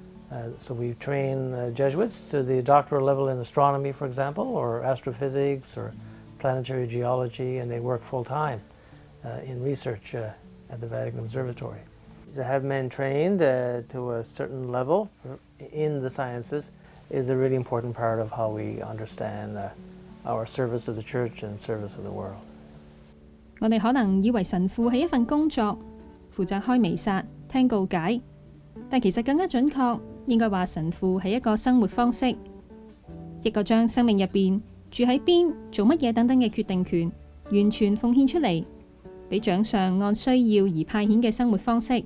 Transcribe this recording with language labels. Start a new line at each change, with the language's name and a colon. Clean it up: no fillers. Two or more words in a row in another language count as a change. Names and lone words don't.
English: So we train Jesuits to the doctoral level in astronomy, for example, or astrophysics or planetary geology, and they work full-time in research at the Vatican Observatory. To have men trained to a certain level in the sciences is a really important part of how we understand our service of the Church and service of the world.
Cantonese: 我哋可能以為神父係一份工作，負責開彌撒、聽告解，但其實更加準確，應該話神父係一個生活方式，一個將生命入邊住喺邊、做乜嘢等等嘅決定權，完全奉獻出嚟，俾長上按需要而派遣嘅生活方式。